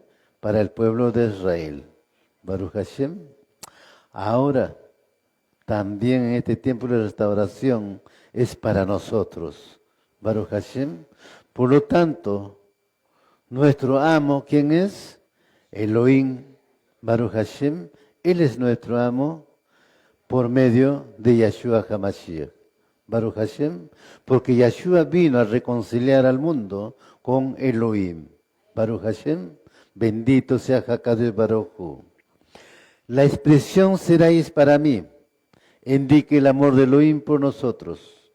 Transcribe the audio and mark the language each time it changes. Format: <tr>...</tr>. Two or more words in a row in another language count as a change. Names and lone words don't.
<es>Para el pueblo de Israel.</es> <he>ברוך השם.</he> <es>Ahora, también en este tiempo de restauración, es para nosotros.</es> <he>ברוך השם.</he> <es>Por lo tanto, nuestro amo, ¿quién es?</es> <he>אלוהים. ברוך השם.</he> <es>Él es nuestro amo por medio de</es> <he>ישוע המשיח. ברוך השם.</he> <es>Porque Yeshua vino a reconciliar al mundo con Elohim.</es> <he>ברוך השם.</he> <es>Bendito sea</es> <he>הקדוש ברוך הוא.</he> <es>La expresión seréis para mí indica el amor de Elohim por nosotros.</es>